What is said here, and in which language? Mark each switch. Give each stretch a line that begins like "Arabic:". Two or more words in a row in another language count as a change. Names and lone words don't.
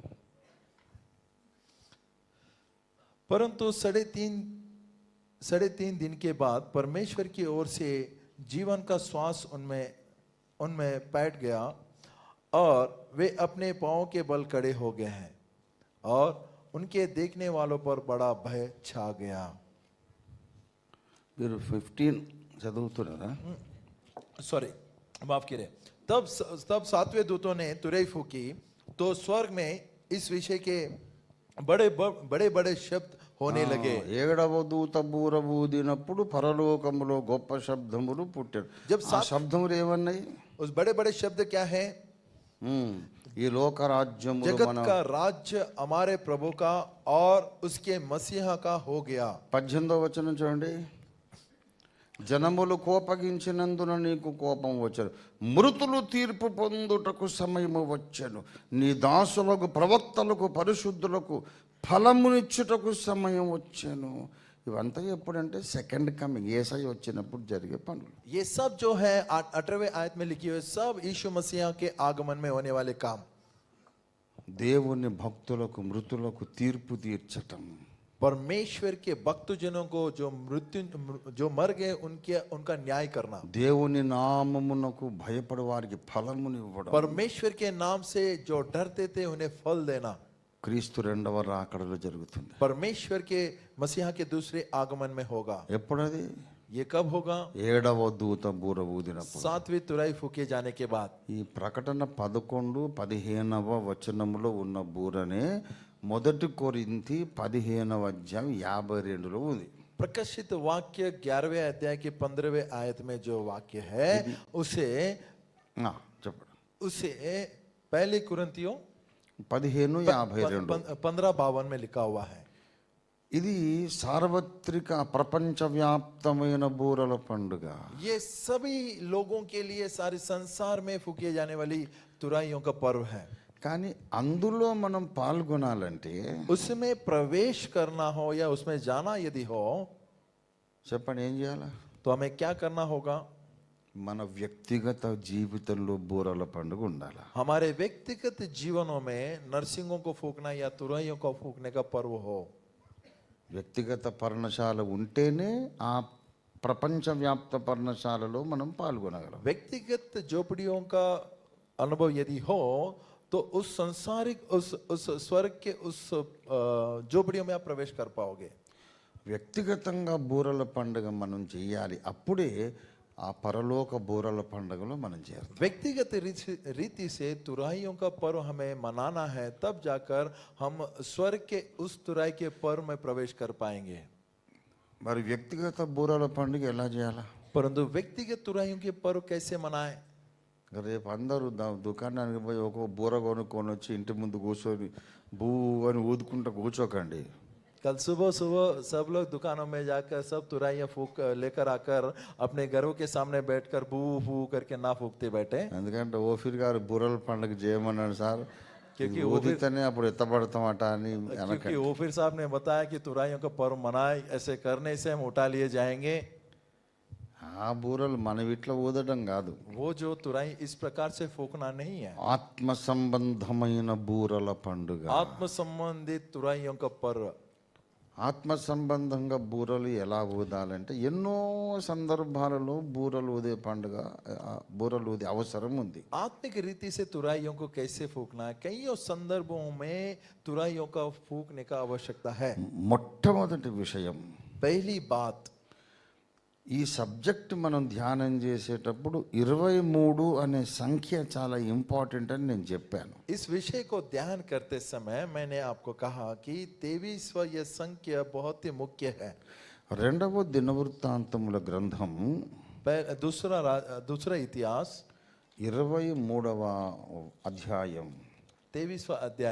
Hindi: परंतु 3.5 दिन के बाद परमेश्वर की ओर से जीवन का श्वास उनमें बैठ गया और वे अपने पांवों के बल खड़े हो गए हैं और उनके देखने वालों पर बड़ा भय छा गया।
Telugu: మీరు 15 చదువుతున్నారా?
Hindi: सॉरी, माफ कीजिए। तब 7वें दूतों ने तुरई फूकी तो स्वर्ग में इस विषय के बड़े बड़े शब्द होने लगे।
Telugu: 7వ దూత బూర ఊదినప్పుడు పరలోకములో గొప్ప శబ్దములు పుట్టారు. ఆ శబ్దములు ఏమన్నాయి?
Hindi: उस बड़े बड़े शब्द क्या है?
Telugu: ఈ లోక రాజ్యములు
Hindi: जगत
Telugu: మన
Hindi: का राज्य हमारे प्रभु का और उसके मसीहा का हो गया।
Telugu: 18వ వచనం చూడండి. జనములు కోపగించినందున నీకు కోపం వచ్చను, మృతులు తీర్పు పొందుటకు సమయము వచ్చెను, నీ దాసులకు ప్రవక్తలకు పరిశుద్ధులకు ఫలమునిచ్చుటకు సమయం వచ్చెను. ఇవంతా ఎప్పుడంటే
English: second coming,
Telugu: యేసయ్య వచ్చినప్పుడు జరిగే పనులు.
Hindi: ये सब जो है 18वें आयत में लिखी हुई सब यीशु मसीह के आगमन में होने वाले काम।
Telugu: దేవుని భక్తులకు మృతులకు తీర్పు తీర్చటం.
Hindi: परमेश्वर के भक्तजनों को जो मर गए उनका न्याय करना।
Telugu: దేవుని నామమునకు భయపడే వారికి ఫలమునివ్వడం.
Hindi: परमेश्वर के नाम से जो डरते थे उन्हें फल देना।
Telugu: క్రీస్తు రెండవ రాకడలో జరుగుతుంది.
Hindi: परमेश्वर के मसीहा के दूसरे आगमन में होगा।
Telugu: ఎప్పుడది?
Hindi: ये कब होगा?
Telugu: 7వ దూత బూర ఊదినప్పుడు.
Hindi: 7वीं तुरई फूके जाने के बाद।
Telugu: ఈ ప్రకటన 11-15వ వచనములో ఉన్న బూరనే మొదటి కొరింథీ 15వ అధ్యాయం 52లో ఉంది.
Hindi: प्रकाशित वाक्य 11वें अध्याय के 15वें आयत में जो वाक्य है उसे
Telugu: చెప్పండి.
Hindi: पहले कुरिन्थियों 15:52 15:52 में लिखा हुआ है।
Telugu: ఇది సార్వత్రిక ప్రపంచవ్యాప్తమైన బూరల పండుగ.
Hindi: ये सभी लोगों के लिए सारे संसार में फूके जाने वाली तुराइयों का पर्व है।
Telugu: కానీ అందులో మనం పాల్గొనాలంటే
Hindi: उसमें प्रवेश करना हो या उसमें जाना यदि हो
Telugu: చెప్పండి ఏం చేయాలి?
Hindi: तो हमें क्या करना होगा?
Telugu: మన వ్యక్తిగత జీవితంలో బూరల పండుగ ఉండాలి.
Hindi: हमारे व्यक्तिगत जीवनों में नरसिंगों को फूकना या तुरैयों को फूकने का पर्व हो।
Telugu: వ్యక్తిగత పర్ణశాల ఉంటేనే ఆ ప్రపంచవ్యాప్త పర్ణశాలలో మనం పాల్గొనగలం.
Hindi: व्यक्तिगत झोपड़ियों का अनुभव यदि हो तो उस संसारिक उस स्वर्ग के उस झोपड़ियों में आप प्रवेश कर पाओगे।
Telugu: వ్యక్తిగతంగా బూరల పండుగ మనం చేయాలి. అప్పుడే ఆ పరలోక బూరల పండుగలో మనం చేస్తాం.
Hindi: व्यक्तिगत रीति से तुराइयों का पर्व हमें मनाना है, तब जाकर हम स्वर्ग के उस तुराई के पर्व में प्रवेश कर पाएंगे।
Telugu: మరి వ్యక్తిగత బూరల పండుగ ఎలా చేయాలా?
Hindi: परंतु व्यक्तिगत तुराइयों के पर्व कैसे मनाएं?
Telugu: రేపు అందరూ దుకాణానికి పోయి ఒక బూర కొనుక్కొని వచ్చి ఇంటి ముందు కూర్చొని బూ అని ఊదుకుంటూ కూర్చోకండి.
Hindi: कल सुबह सुबह सब लोग दुकानों में जाकर सब तुराइयां फूक लेकर आकर अपने घरों के सामने बैठकर बू फू करके ना फूकते बैठे,
Telugu: ఎందుకంటే ఓఫీర్ గారు బూరల పండుగ చేయమన్నాడు సార్.
Hindi: क्योंकि
Telugu: ఊదితేనే అప్పుడు ఎత్తబడతామట అని
Hindi: क्योंकि ओफिर साहब ने बताया कि तुराइयों का पर्व मनाए, ऐसे करने से हम उठा लिए जाएंगे.
Telugu: ఆ బూరలు మన వీటిలో ఊదడం కాదు,
Hindi: वो जो तुराई इस प्रकार से फूकना नहीं है.
Telugu: ఆత్మ సంబంధమైన బూరల పండుగ.
Hindi: आत्म संबंधित तुराइयों का पर्व.
Telugu: ఆత్మ సంబంధంగా బూరలు ఎలా ఊదాలంటే ఎన్నో సందర్భాలలో బూరలు ఊదే పండుగ, బూరలు ఊదే అవసరం ఉంది.
Hindi: आत्मिक रीति से तुराइयों को कैसे फूकना है, कईयों संदर्भों में तुराइयों का फूकने का आवश्यकता है.
Telugu: మొట్టమొదటి విషయం,
Hindi: पहली बात,
Telugu: ఈ సబ్జెక్ట్ మనం ధ్యానం చేసేటప్పుడు 23 అనే సంఖ్య చాలా ఇంపార్టెంట్ అని నేను చెప్పాను.
Hindi: इस विषय को ध्यान करते समय मैंने आपको कहा कि 23वां यह संख्या बहुत ही मुख्य है.
Telugu: రెండవ దినవృత్తాంతముల గ్రంథం
Hindi: दूसरा इतिहास
Telugu: 23వ అధ్యాయం,
Hindi: 23वां अध्याय,